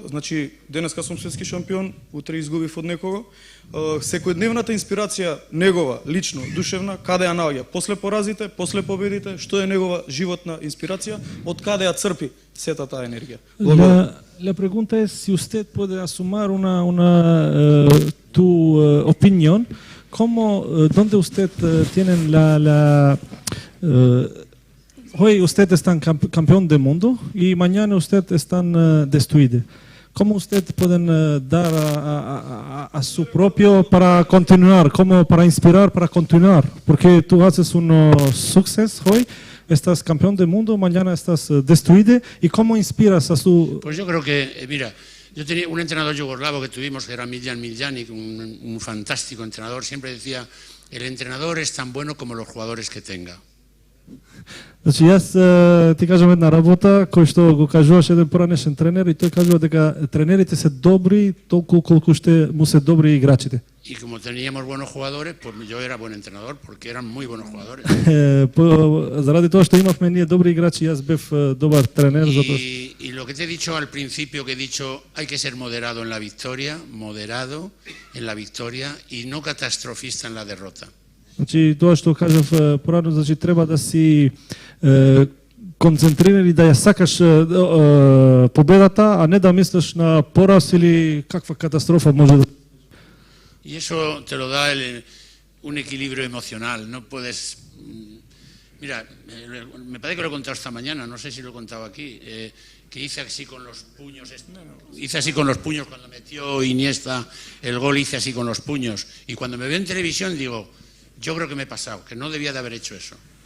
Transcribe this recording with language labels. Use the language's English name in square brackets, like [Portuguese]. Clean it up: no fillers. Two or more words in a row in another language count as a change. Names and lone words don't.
[Macedonian] Значи, денеска сум светски шампион, утре изгубив од некого. Секојдневната инспирација негова, лично, душевна, каде ја наоѓа? После поразите, после победите, што е негова животна инспирација, од каде ја црпи сета таа енергија? [Spanish] La pregunta es si usted puede asumir tu opinión, ¿dónde usted tiene hoy usted es campeón del mundo y mañana usted está destruido. ¿Cómo usted puede dar a su propio para continuar, como para inspirar, para continuar? Porque tú haces unos sucesos hoy, estás campeón del mundo, mañana estás destruido. ¿Y cómo inspiras a su...? Pues yo creo que, mira, yo tenía un entrenador yugoslavo que tuvimos, que era Miljan Miljanic, un fantástico entrenador, siempre decía, el entrenador es tan bueno como los jugadores que tenga. [Macedonian] Значи јас ти кажам една работа кој што го кажуваше еден поранешен тренер и тој кажува дека тренерите се добри толку колку што му се добри играчите. [Spanish] Y como teníamos buenos jugadores, pues yo era buen entrenador porque eran muy buenos jugadores. [Macedonian] Заради тоа што имавме ние добри играчи, јас бев добар тренер затоа. [Spanish] Y lo que te he dicho al principio, que he dicho, hay que ser moderado en la victoria y no catastrofista en la derrota. [Macedonian] Значи тоа што кажав порано, значи треба да си концентриран и да ја сакаш победата, а не да мислиш на пораз или каква катастрофа може да. [Spanish] Y eso te lo da un equilibrio emocional, no puedes... Mira, me parece que lo he contado esta mañana, no sé si lo he contado aquí, que hice así con los puños, cuando metió Iniesta el gol, hice así con los puños, y cuando me veo en televisión digo, yo creo que me he pasado, que no debía de haber hecho eso.